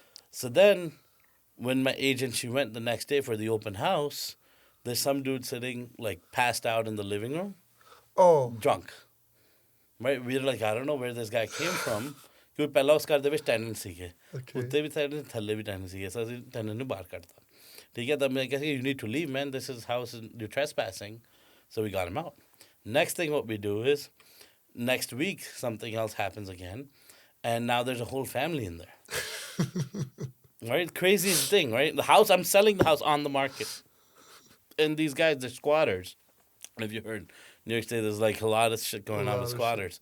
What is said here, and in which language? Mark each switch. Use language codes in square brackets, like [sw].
[en] So then when my agent, she went the next day for the open house, there's some dude sitting like passed out in the living room, Oh, drunk. Right? We were like, I don't know where this guy came from. [hi] क्योंकि पहला उस घर [pa] ਦੇ ਵਿੱਚ tenant ਸੀਗੇ ਉੱਤੇ ਵੀ tenant ਥੱਲੇ ਵੀ tenant ਸੀਗੇ ਸੋ ਅਸੀਂ ਟੈਨੈਂਟ ਨੂੰ ਬਾਹਰ ਕੱਢਤਾ ਠੀਕ ਹੈ ਤਾਂ ਮੈਂ ਕਿਹਾ [en] you need to leave man, this is house, you're trespassing. So we got him out. Next thing what we do is next week something else happens again and now there's a whole family in there. Right? Craziest thing, right? The house, I'm selling the house on the market and these guys, they're squatters. If you heard New York State, there's like a lot of shit going on with squatters.